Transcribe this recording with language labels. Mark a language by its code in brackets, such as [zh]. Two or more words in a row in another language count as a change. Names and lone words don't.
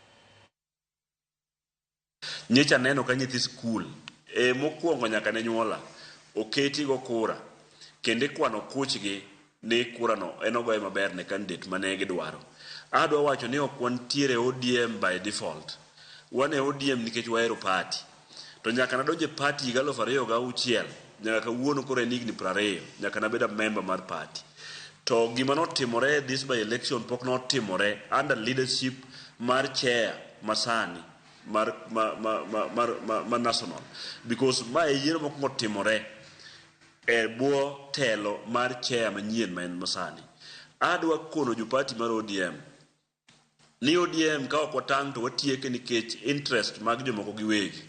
[luo] Nyicha neno ka nyithi skul mokwongo nyaka ne nyuola oketi go kura kende kwano kuchgi ni kura no enogoye maber ne candidate mane gidwaro. Adwa wacho ni ok wantiere ODM [en] by default. [luo] Wane ODM nikech wahero party. To nyaka nadonje party higa 2006 nyaka kawuono koro en higni 20 nyaka nabeda member mar party. To gima notimore [en] this by election [luo] pok notimore [en] under leadership [luo] mar chair masani mar national, because ma yiero mokwongo timore e bwo telo mar chair manyien ma en masani. Adwa kono jo party mar ODM ni ODM ka ok watang' to watieke nikech interest mag jomoko giwegi.